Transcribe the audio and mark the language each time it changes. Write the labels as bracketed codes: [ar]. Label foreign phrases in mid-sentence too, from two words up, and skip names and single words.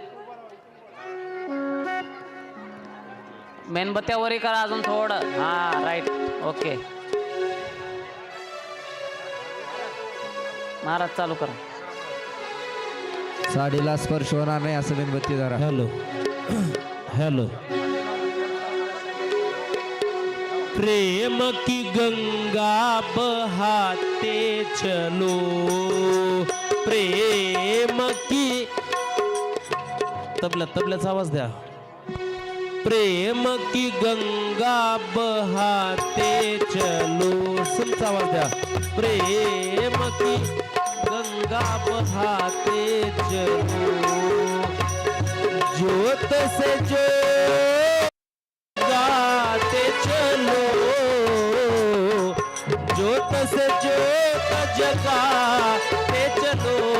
[mr] मेणबत्त्या वरी करा अजून थोडं. हा [en] right, okay. [mr] महाराज चालू करा. साडीला स्पर्श होणार नाही असं मेणबत्ती धरा. [en] hello hello. [hi] प्रेम की गंगा बहाते चलो, प्रेम की [mr] तबल्याचा आवाज द्या. [hi] प्रेम की गंगा बहाते चलो, [mr] सुनचा आवाज द्या. [hi] प्रेम की गंगा बहाते चलो, ज्योत से ज्योत गाते चलो, ज्योत से ज्योत जगाते चलो.